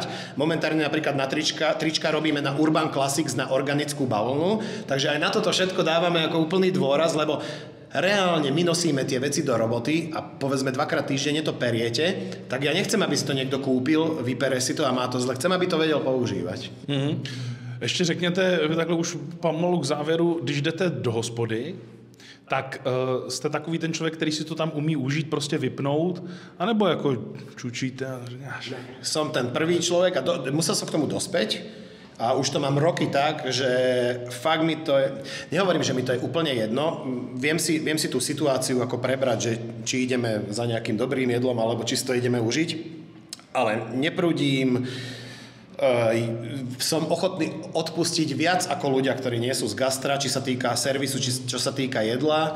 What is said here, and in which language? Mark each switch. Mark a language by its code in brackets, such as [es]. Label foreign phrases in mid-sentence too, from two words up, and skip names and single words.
[sk] Momentárne napríklad na trička robíme na Urban Classics, na organickú bavlnu, takže aj na toto všetko dávame ako úplný dôraz, lebo reálne my nosíme tie veci do roboty a povedzme 2-krát týždenne to periete, tak ja nechcem, aby si to niekto kúpil, vypere si to a má to zle. Chcem, aby to vedel používať. [cs] Ještě řekněte, takhle už pomalu k závěru, když jdete do hospody, tak jste takový ten člověk, který si to tam umí užít, prostě vypnout, anebo jako čučíte a říkáš? [sk] Som ten prvý človek a musel som k tomu dospäť a už to mám roky tak, že fakt mi to je, nehovorím, že mi to je úplne jedno, viem si tú situáciu ako prebrať, že či ideme za nejakým dobrým jedlom, alebo či si to ideme užiť, ale neprúdím, som ochotný odpustiť viac ako ľudia, ktorí nie sú z gastra, či sa týka servisu, či čo sa týka jedla.